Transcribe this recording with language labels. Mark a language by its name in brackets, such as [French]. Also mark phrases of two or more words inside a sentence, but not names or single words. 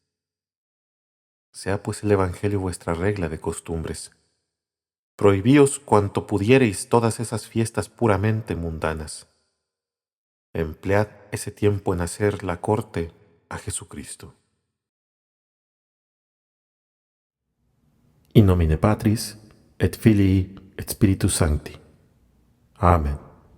[Spanish] Sea pues el Evangelio vuestra regla de costumbres. Prohibíos cuanto pudiereis todas esas fiestas puramente mundanas. Emplead ese tiempo en hacer la corte a Jesucristo. [Latin] In nomine Patris, et Filii, et Spiritus Sancti. Amen.